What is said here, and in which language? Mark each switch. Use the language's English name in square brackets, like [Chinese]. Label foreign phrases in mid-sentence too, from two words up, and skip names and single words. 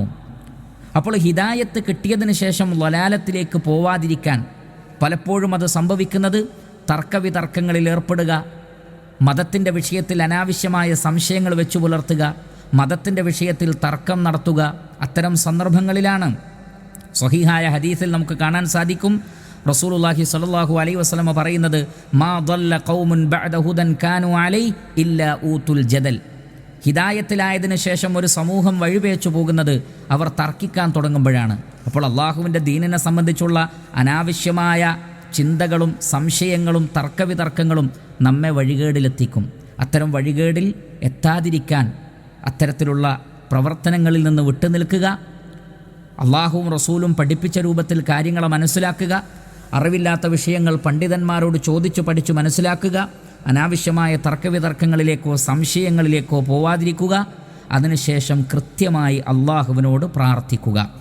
[Malayalam] അപ്പോൾ ഹിദായത്ത് കിട്ടിയതിന് ശേഷം വലാലത്തിലേക്ക് പോവാതിരിക്കാൻ പലപ്പോഴും അത് സംഭവിക്കുന്നത് തർക്കവിതർക്കങ്ങളിൽ ഏർപ്പെടുക, മതത്തിൻ്റെ വിഷയത്തിൽ അനാവശ്യമായ സംശയങ്ങൾ വെച്ചു പുലർത്തുക, മതത്തിൻ്റെ വിഷയത്തിൽ തർക്കം നടത്തുക, അത്തരം സന്ദർഭങ്ങളിലാണ്. സ്വഹീഹായ ഹദീസിൽ നമുക്ക് കാണാൻ സാധിക്കും, റസൂലുള്ളാഹി [Arabic] صلى الله عليه وسلم [Malayalam] പറയുന്നത്, [Arabic] ما ضل قوم بعد هدى كانوا عليه إلا أوتوا الجدل. [Malayalam] ഹിദായത്തിലായതിനു ശേഷം ഒരു സമൂഹം വഴിപേച്ചു പോകുന്നത് അവർ തർക്കിക്കാൻ തുടങ്ങുമ്പോഴാണ്. അപ്പോൾ അള്ളാഹുവിൻ്റെ ദീനിനെ സംബന്ധിച്ചുള്ള അനാവശ്യമായ ചിന്തകളും സംശയങ്ങളും തർക്കവിതർക്കങ്ങളും നമ്മെ വഴികേടിലെത്തിക്കും. അത്തരം വഴികേടിൽ എത്താതിരിക്കാൻ അത്തരത്തിലുള്ള പ്രവർത്തനങ്ങളിൽ നിന്ന് വിട്ടുനിൽക്കുക, അള്ളാഹുവും റസൂലും പഠിപ്പിച്ച രൂപത്തിൽ കാര്യങ്ങളെ മനസ്സിലാക്കുക, അറിവില്ലാത്ത വിഷയങ്ങൾ പണ്ഡിതന്മാരോട് ചോദിച്ചു പഠിച്ചു മനസ്സിലാക്കുക, അനാവശ്യമായ തർക്കവിതർക്കങ്ങളിലേക്കോ സംശയങ്ങളിലേക്കോ പോവാതിരിക്കുക, അതിനുശേഷം കൃത്യമായി അള്ളാഹുവിനോട് പ്രാർത്ഥിക്കുക.